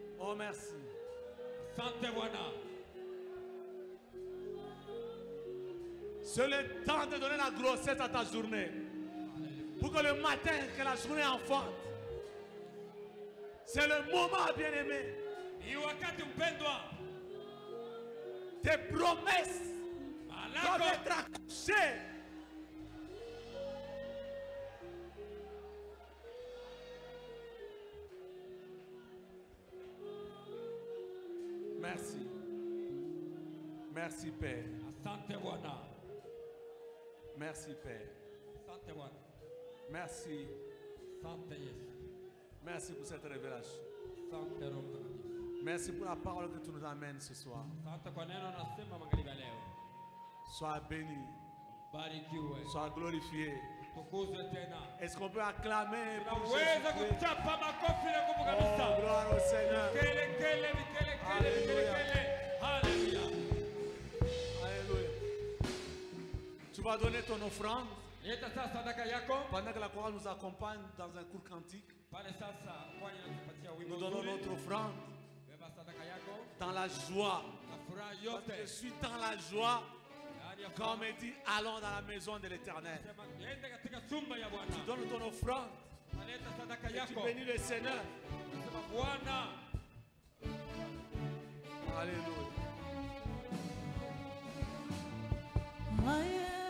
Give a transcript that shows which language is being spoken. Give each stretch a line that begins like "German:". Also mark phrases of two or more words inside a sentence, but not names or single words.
French: Oh, merci.
Swahili: Asante Bwana.
French: C'est le temps de donner la grossesse à ta journée. Pour que le matin, que la journée enfante. C'est le moment, bien-aimé.
Swahili: Ni wakati mpendwa.
French: Tes promesses doivent être accouchées. Merci. Merci, Père.
Swahili: Asante Bwana.
French: Merci, Père.
Swahili: Asante Bwana.
French: Merci.
Swahili: Asante Yesu.
French: Merci pour cette révélation.
Swahili: Asante Roho Mtakatifu.
French: Merci pour la parole que tu nous amènes ce soir.
Swahili: Asante kwa neno nasema magharibi ya leo.
French: Sois béni.
Swahili: Barikiwe.
French: Sois glorifié.
Swahili: Tukuzwe tena.
French: Est-ce qu'on peut acclamer pour
Swahili: Tunaweza
French: Jésus-Christ?
Swahili: kuchapa makofi na nguvu Oh, kabisa.
French: gloire au Seigneur. Kele kele kele kele kele kele. Hallelujah. Alléluia. Tu vas donner ton offrande
Swahili: Leta sasa sadaka yako.
French: pendant que la chorale nous accompagne dans un cours cantique.
Swahili: Pale sasa kwani natupatia wimbo
French: Nous donnons
Swahili: mzuri.
French: notre offrande
Swahili: Beba sadaka yako.
French: dans la joie.
Swahili: Na furaha
French: Parce
Swahili: yote.
French: que je suis dans la joie
Swahili: Yaani ya
French: quand on me dit allons dans la maison de l'Éternel.
Swahili: sema niende katika sumba ya Bwana.
French: Tu donnes ton offrande
Swahili: Naleta sadaka
French: et tu
Swahili: yako.
French: bénis le Seigneur.
Swahili: Nasema Bwana.
French: Alléluia. I